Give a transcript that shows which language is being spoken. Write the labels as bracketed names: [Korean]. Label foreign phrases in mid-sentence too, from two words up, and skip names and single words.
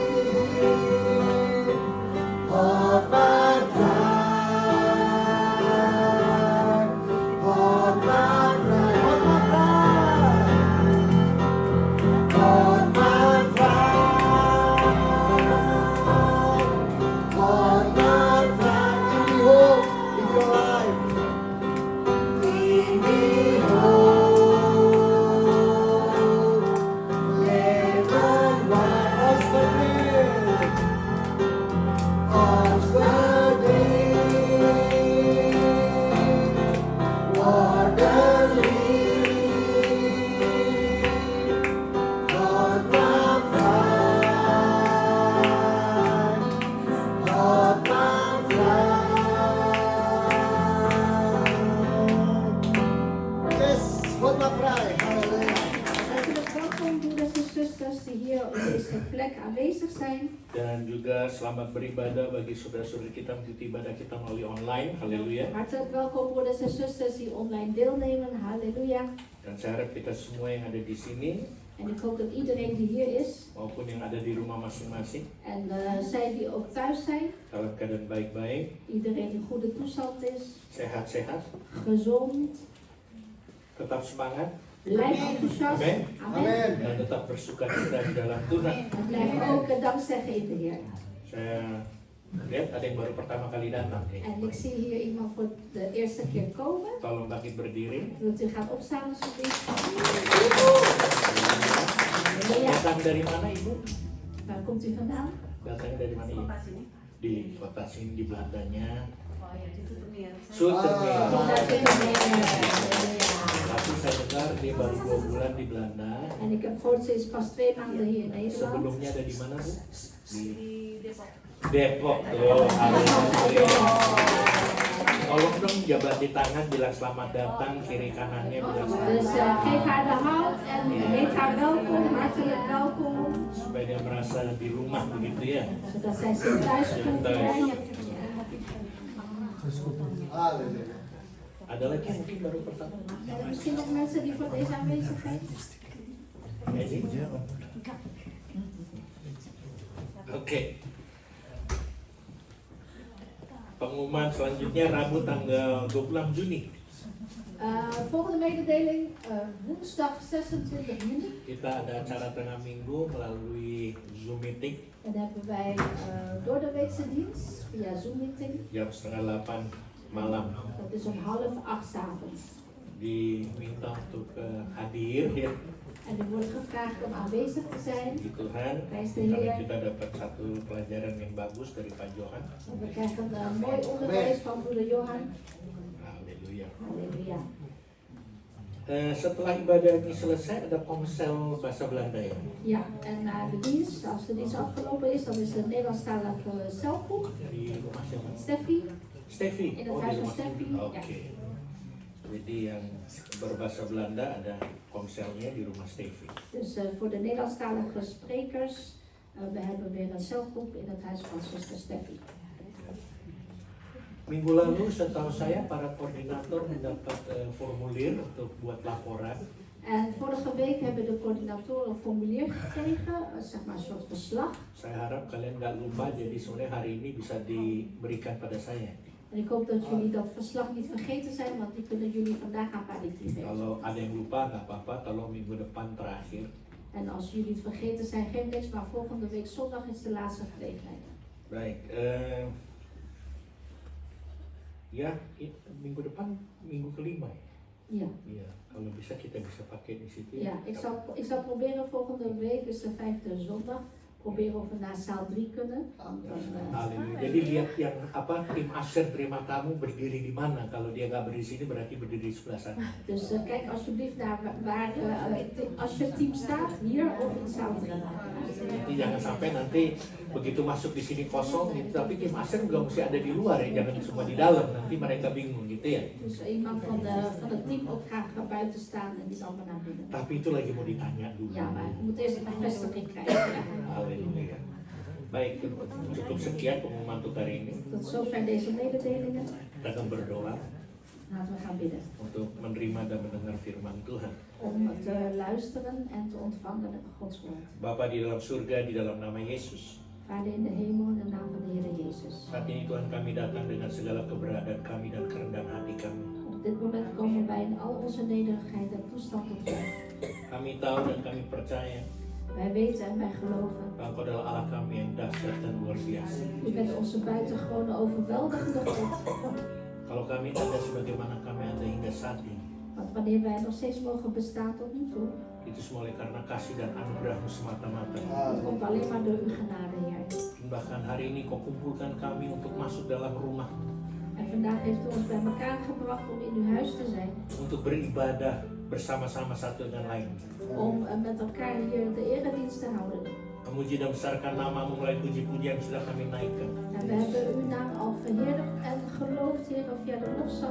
[Dutch] God maakt vrij, God maakt vrij, God maakt vrij. God maakt vrij, God maakt vrij. In die hoop, [English] in your life. [Dutch] In die hoop, leven wij. Ons verdriet, ons verdriet, worden lief. God maakt vrij, God maakt vrij. Yes, God maakt vrij. Halleluja. Hartelijk welkom, broeders en zusters die hier op deze plek aanwezig zijn. [Indonesian] Dan juga selamat beribadah bagi saudara-saudari kita mengikuti ibadah kita melalui online. Haleluya. [Dutch] Hartelijk welkom, broeders en zusters die online deelnemen. Halleluja. [Indonesian] Dan saya harap kita semua yang ada di sini [Dutch] En ik hoop dat iedereen die hier is [Indonesian] maupun yang ada di rumah masing-masing [Dutch] en zij die ook thuis zijn, [Indonesian] dalam keadaan baik-baik, [Dutch] iedereen in goede toestand is, [Indonesian] sehat-sehat, [Dutch] gezond, [Indonesian] tetap semangat, [Dutch] blijf enthousiast. Amen. Amen. Amen. [Indonesian] dan tetap bersukacita di dalam Tuhan. [Dutch] En blijf ook dankzeggen in de Heer. [Indonesian] Saya lihat ada yang baru pertama kali datang nih. [Dutch] En ik zie hier iemand voor de eerste keer komen. [Indonesian] Tolong bangkit berdiri. [Dutch] Wilt u gaan opstaan alsjeblieft? [Indonesian] Datang dari mana Ibu? [Dutch] Waar komt u vandaan? [Indonesian] Datang dari mana Ibu? Di kota sini, di Belandanya. Oh ya, di Zoetermeer. Zoetermeer. [Dutch] Omdat u [Indonesian] Tapi saya dengar dia baru 2 bulan di Belanda. [Dutch] En ik heb gehoord, ze is pas 2 maanden hier in Nederland. [Indonesian] Sebelumnya ada di mana Bu? Di Di Depok. Depok. Oh, haleluya. Tolong dong jabat di tangan bilang selamat datang, kiri kanannya bilang [Dutch] Dus [Indonesian] selamat. [Dutch] geef haar de hand en heet haar welkom, hartelijk welkom. [Indonesian] Supaya dia merasa di rumah begitu ya. [Dutch] Zodat zij zich thuis voelt. Halleluja. [Indonesian] Ada lagi yang mungkin baru pertama? [Dutch] Zijn er misschien nog mensen die voor deze aanwezigheid? Edi? Oke. [Indonesian] Pengumuman selanjutnya Rabu tanggal 26 Juni. [Dutch] Volgende mededeling, woensdag 26 juni. [Indonesian] Kita ada acara tengah minggu melalui Zoom meeting [Dutch] Dan hebben wij door de weekse dienst via Zoom meeting. [Indonesian] jam 7:30 malam. [Dutch] Dat is om 7:30 's avonds. [Indonesian] Diminta untuk hadir ya [Dutch] En er wordt gevraagd om aanwezig te zijn. [Indonesian] di Tuhan [Dutch] Prijs de [Indonesian] karena [Dutch] Heer. [Indonesian] kita dapat satu pelajaran yang bagus dari Pak Johan. [Dutch] En we krijgen een mooi onderwijs van broeder Johan. [Indonesian] Haleluya. [Dutch] Halleluja. [Indonesian] Setelah ibadah ini selesai ada komsel bahasa Belanda ya. [Dutch] Ja, en na de dienst, als de dienst afgelopen is, dan is de Nederlandstalige celgroep. [Indonesian] Di rumah siapa? Steffi, Steffi. [Dutch] In het Oh, huis [Indonesian] di [Dutch] van [Indonesian] rumah Steffi, Oke. Jadi yang berbahasa Belanda ada komselnya di rumah Steffi. [Dutch] dus voor de Nederlandstalige sprekers, we hebben weer een celgroep in het huis van zuster Steffi. [Indonesian] Minggu lalu setahu saya para koordinator mendapat formulir untuk buat laporan. [Dutch] En vorige week hebben de coördinatoren een formulier gekregen, zeg maar een soort verslag. [Indonesian] Saya harap kalian nggak lupa, jadi sebenarnya hari ini bisa diberikan pada saya. [Dutch] En ik hoop dat jullie dat verslag niet vergeten zijn, want die kunnen jullie vandaag aan Parity geven. [Indonesian] Kalau ada yang lupa nggak apa-apa, tolong minggu depan terakhir. [Dutch] En als jullie het vergeten zijn, geen niks, maar volgende week zondag is de laatste gelegenheid. [Indonesian] Baik, ya minggu depan minggu kelima ya. [Dutch] Ja. [Indonesian] Iya, kalau bisa kita bisa pakai di situ. [Dutch] Ja, ik zal proberen volgende week, dus de 5e zondag, proberen of we naar zaal 3 kunnen. [Indonesian] Haleluya. Jadi lihat yang tim Asher terima tamu berdiri di mana. Kalau dia nggak berdiri di sini berarti berdiri di sebelah sana. [Dutch] Dus kijk alsjeblieft naar waar als je team staat, hier of in zaal 3. [Indonesian] Jadi jangan sampai nanti begitu masuk di sini kosong, gitu, tapi tim Asher nggak mesti ada di luar ya, jangan semua di dalam. Nanti mereka bingung gitu ya. [Dutch] Dus iemand van het team ook graag gaat buiten staan en die zal maar naar binnen. [Indonesian] Tapi itu lagi mau ditanya dulu. [Dutch] Ja, maar je moet eerst een bevestiging krijgen. [Indonesian] Haleluya. Baik, cukup sekian pengumuman untuk hari ini. [Dutch] Tot zover deze mededelingen. [Indonesian] Kita akan berdoa [Dutch] Laten we gaan bidden. [Indonesian] untuk menerima dan mendengar firman Tuhan. [Dutch] Om te luisteren en te ontvangen Gods woord. [Indonesian] Bapa di dalam surga, di dalam nama Yesus. [Dutch] Vader in de hemel, in de naam van de Heer Jezus. [Indonesian] Saat ini Tuhan kami datang dengan segala keberadaan kami dan kerendahan hati kami. [Dutch] Op dit moment komen wij in al onze nederigheid en toestand tot u. [Indonesian] Kami tahu dan kami percaya [Dutch] Wij weten en wij geloven. [Indonesian] bahwa Engkau adalah Allah kami yang dahsyat dan luar biasa. [Dutch] U bent onze buitengewone overweldigende God. [Indonesian] Kalau kami ada sebagaimana kami ada hingga saat ini, [Dutch] Want wanneer wij nog steeds mogen bestaan tot nu toe, [Indonesian] itu semua oleh karena kasih dan anugerah-Mu semata-mata. [Dutch] dat komt alleen maar door uw genade, Heer. [Indonesian] Dan bahkan hari ini Kau kumpulkan kami untuk masuk dalam rumah, [Dutch] En vandaag heeft u ons bij elkaar gebracht om in uw huis te zijn. [Indonesian] untuk beribadah bersama-sama satu dengan lain. [Dutch] Om met elkaar hier de eredienst te houden. [Indonesian] Memuji dan besarkan nama-Mu melalui puji-pujian yang sudah kami naikkan. [Dutch] En we hebben uw naam al verheerlijkt en geloofd, Heer, via de lofzang.